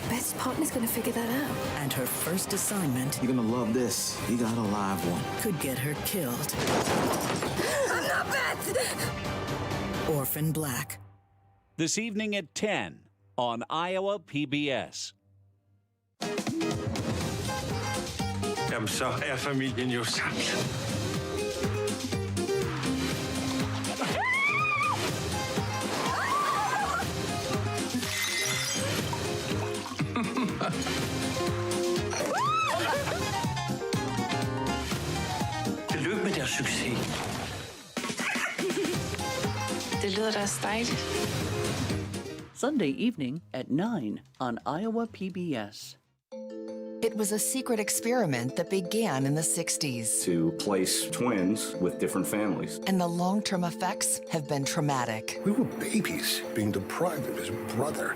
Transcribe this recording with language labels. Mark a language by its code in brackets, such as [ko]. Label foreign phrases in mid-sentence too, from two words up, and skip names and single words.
[en] Beth's partner's gonna figure that out. And her first assignment You're gonna love this. You got a live one. could get her killed. I'm not Beth! Orphan Black. This evening at 10 on Iowa PBS. [da] Så er familien jo samlet. Tillykke med deres succes. Det lyder da også dejligt. [en] Sunday evening at 9 on Iowa PBS. It was a secret experiment that began in the 60s. To place twins with different families. And the long-term effects have been traumatic. We were babies being deprived of his brother.